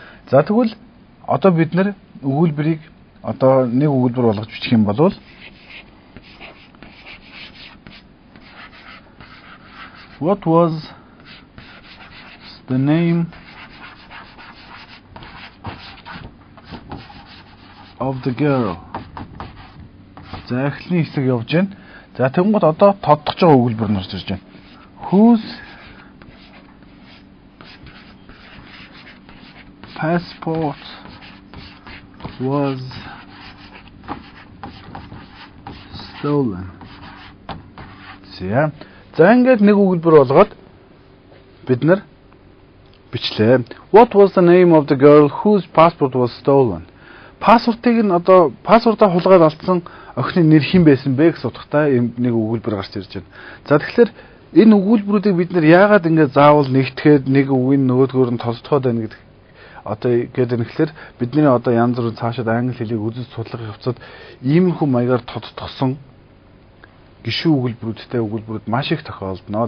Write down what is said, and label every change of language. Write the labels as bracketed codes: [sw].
[mn] За тэгвэл одоо бид нэр өгүүлбэрийг одоо нэг өгүүлбэр болгож бичих юм бол [en] what was the name of the girl. [mn] За эхлэний хэсэг явж байна. За тэгмэд одоо тодтогч байгаа өгүүлбэр нь орж ирж байна. [en] Whose passport was stolen. [mn] За ингээд нэг өгүүлбэр болгоод бид нар бичлээ. [en] What was the name of the girl whose passport was stolen? [mn] Пассвортыг нь одоо пассвортаа хулгайд алдсан охины нэр хэн байсан бэ гэсэн утгатай нэг өгүүлбэр гарч ирж байна. За тэгэхээр энэ өгүүлбэрүүдийг бид нэр яагаад ингэ заавал нэгтгэхэд нэг үгийн нөгөөдгөөр нь толцоход байна гэдэг одоо гэдэг нь гэхээр бидний одоо янз бүрийн цаашид англи хэлийг үзэж судлах явцад иймэрхүү маягаар тодтогсон гишүүн өгүүлбэрүүдтэй өгүүлбэрүүд маш их тохиолдно.